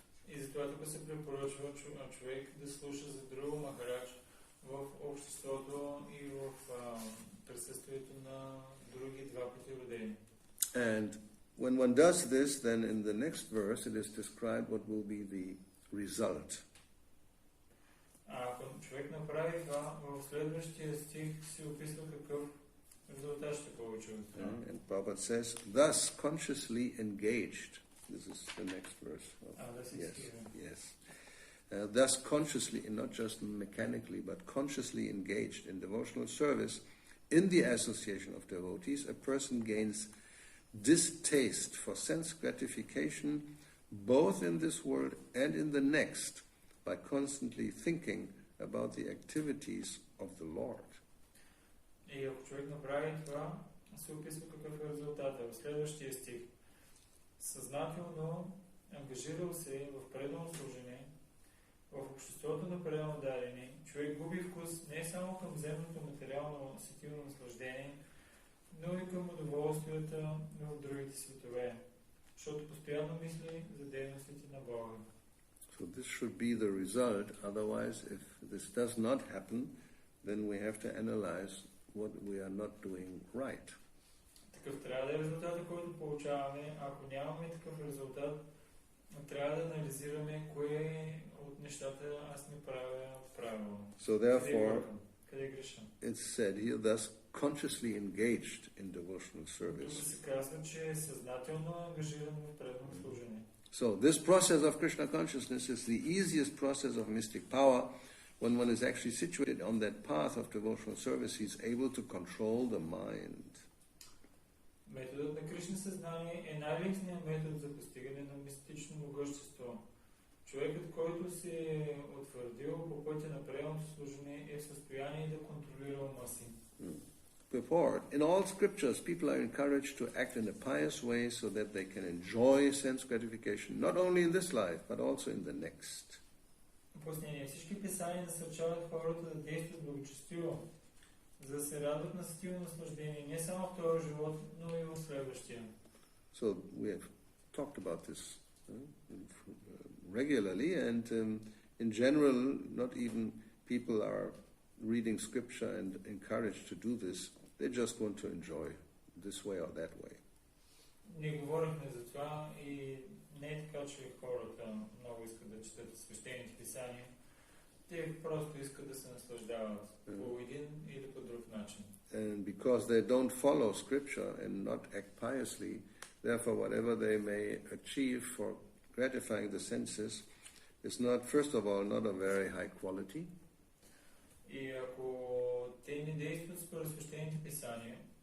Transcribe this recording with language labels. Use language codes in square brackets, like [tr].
[bg] И затова тук се препоръчва човек да слуша за Dhruva Maharaj в обществото и в присъствието на други два пъти родени. [en] And when one does this, then in the next verse it is described what will be the result. [bg] Ако човек направи това, в следващия стих се описва какъв резултат ще получи от това. [en] And Prabhupada says, thus consciously engaged. This is the next verse. Yes. Thus consciously, and not just mechanically, but consciously engaged in devotional service, in the association of devotees, a person gains distaste for sense gratification, both in this world and in the next, by constantly thinking about the activities of the Lord. [bg] И ако човек направи това, се описва какъв е резултатът. В следващия стих. Съзнателно ангажирал се в пределно служение, в обществото на пределно дарени, човек човек губи вкус не само към земното материално сетивно наслаждение, но и към удоволствията в другите светове, защото постоянно мисли за дейностите на Бога. [en] So this should be the result. Otherwise, if this does not happen, then we have to analyze what we are not doing right. [bg] Такъв трябва да е резултатът, който получаваме. Ако нямаме такъв резултат, трябва да анализираме кое от нещата аз не правя правилно. [en] So therefore, [bg] къде греша. [en] it's said here, thus consciously engaged in devotional [bg] Тук [en] service. [bg] се казва, че е съзнателно ангажиран в преданно служение. [en] So this process of Krishna consciousness is the easiest process of mystic power. When one is actually situated on that path of devotional service, he is able to control the mind. [bg] Методът на Кришна съзнание е най-лесният метод за постигане на мистично могъщество. Човекът, който се е утвърдил по пътя на преданното служение, е в състояние да контролира ума си. [en] Before, in all scriptures, people are encouraged to act in a pious way so that they can enjoy sense gratification, not only in this life, but also in the next. [bg] Пояснение. Всички писания насърчават хората да действат благочестиво, за да се радват на сетивно наслаждение, не само в този живот, но и в следващия. [en] So we have talked about this regularly, and in general, not even people are reading scripture and encouraged to do this. They just want to enjoy this way or that way. [bg] Ние говорихме за това и не е така, че хората много искат да четат свещените писания. Те просто искат да се наслаждават по един или по друг начин. [en] And because they don't follow scripture and not act piously, therefore whatever they may achieve for gratifying the senses is not, first of all, not of very high quality. [bg] И ако те не действат според свещените писания,